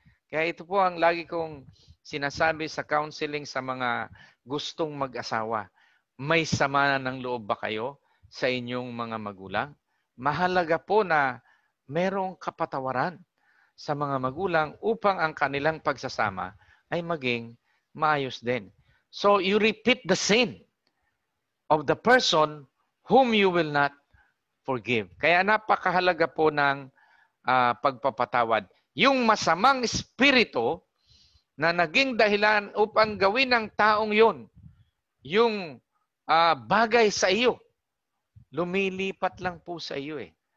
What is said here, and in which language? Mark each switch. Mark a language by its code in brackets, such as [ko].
[tl] Kaya ito po ang lagi kong sinasabi sa counseling sa mga gustong mag-asawa. May sama ng loob ba kayo sa inyong mga magulang? Mahalaga po na merong kapatawaran sa mga magulang upang ang kanilang pagsasama ay maging maayos din. [en] So you repeat the sin of the person whom you will not forgive. [tl] Kaya napakahalaga po ng pagpapatawad. Yung masamang espiritu na naging dahilan upang gawin ng taong yon yung bagay sa iyo, lumilipat lang po sa iyo eh.